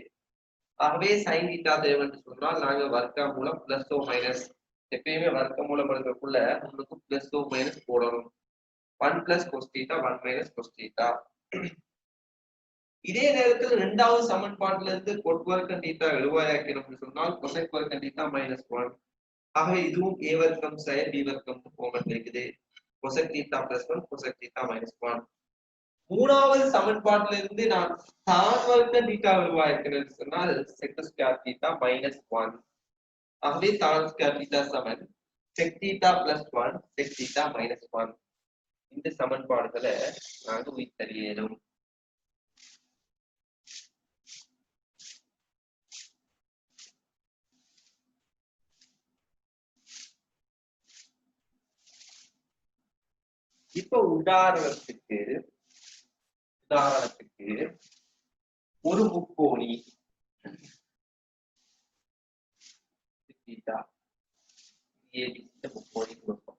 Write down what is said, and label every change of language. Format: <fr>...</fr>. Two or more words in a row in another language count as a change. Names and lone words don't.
<ta>ஆகவே</ta> <en>sin theta</en> <ta>தேவைன்னு சொன்னால் நாங்க வர்க்கமூலம்</ta> <en>plus or minus</en> <ta>எப்பயுமே வர்க்கமூலம் எடுக்கக்குள்ள உங்களுக்கு</ta> <en>plus or minus</en> <ta>போடணும்.</ta> <en>1 plus cos theta 1 minus cos theta.</en> <ta>இதே நேரத்தில் இரண்டாவது சமன்பாட்டில இருந்து cot வர்க்கம் θ எழுவாயாக்கணும்னு சொன்னால் cosec வர்க்கம் θ minus 1. ஆகவே இதுவும் a வர்க்கம் சய b வர்க்கம் ஃபார்மட் இருக்குது.</ta> <en>cosec θ plus 1 cosec θ minus 1.</en> <ta>மூணாவது சமன்பாட்டில இருந்து நான் tan வர்க்கம் θ எழுவாயாக்கணும்னு சொன்னால்</ta> <en>sec square θ minus 1.</en> <ta>ஆகவே</ta> <en>tan square θ</en> <ta>சமன்</ta> <en>sec θ plus 1 sec θ minus 1.</en> <ta>இந்த சமன்பாடுகளை நாங்க உயிர்த்தறியலும். இப்ப உதாரணத்துக்கு ஒரு முக்கோணி முக்கோணி கொடுப்போம்.</ta>